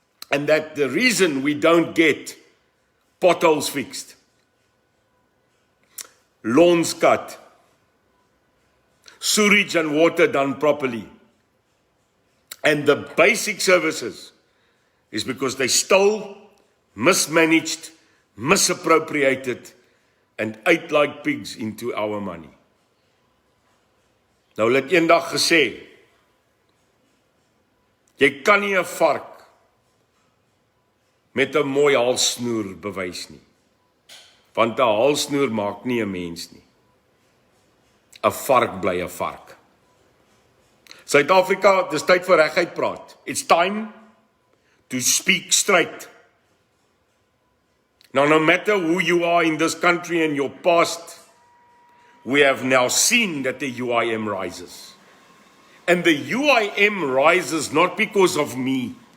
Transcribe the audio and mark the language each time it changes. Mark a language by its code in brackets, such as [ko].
[en] And that the reason we don't get potholes fixed, lawns cut, sewage and water done properly, and the basic services is because they stole, mismanaged, misappropriated, and ate like pigs into our money. [af] Nou hulle het eendag gesê, jy kan nie 'n vark met 'n mooi halssnoer bewys nie, want 'n halssnoer maak nie 'n mens nie. 'n Vark bly 'n vark. Suid-Afrika, dis tyd vir regheid praat. [en] It's time to speak straight. Now, no matter who you are in this country and your past, we have now seen that the UIM rises. And the UIM rises not because of me.